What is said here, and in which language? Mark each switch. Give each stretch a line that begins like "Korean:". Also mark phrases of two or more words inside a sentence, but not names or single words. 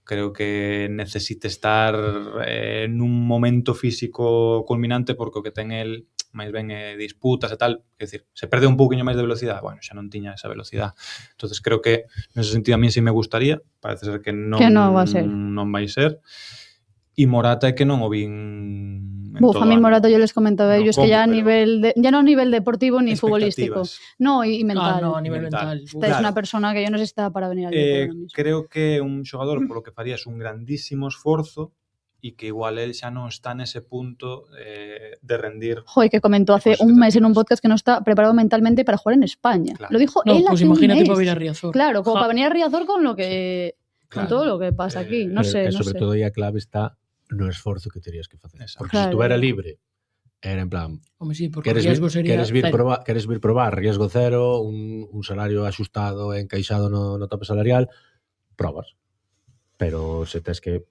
Galician: Creo que necesite estar nun momento físico culminante porque o que ten el máis ben disputas e tal, é dicir, se perde un pouquiño máis de velocidade, bueno, xa non tiña esa velocidade. Entonces creo que nese sentido
Spanish: a mí sí me gustaría,
Galician: parece ser que non
Spanish: va a ser.
Galician: Non vai ser. E Morata é que non o vin
Spanish: a mí Morata yo les comentaba a ellos que ya a nivel ya no a nivel deportivo ni futbolístico. No, y mental. No, a nivel mental. Es una persona que yo no sé si está para venir al Depor.
Galician: Creo que un xogador polo que farías un grandísimo esforzo e que igual él xa non está nese punto de rendir.
Spanish: Joder, que comentó hace un mes en un podcast que no está preparado mentalmente para jugar en España. Claro. Lo dijo él hace un mes. Imagínate para venir a Riazor. Claro, como para venir a Riazor con lo que... Con todo lo que pasa aquí. No sé, no sé.
Galician: Sobre todo aí a clave está no esforzo que terías que facer. Porque se estuvera libre, era en plan,
Spanish: sí, riesgo sería
Galician: queres vir probar
Spanish: riesgo cero,
Galician: un salario axustado e encaixado no tope salarial, probas. Pero se tes que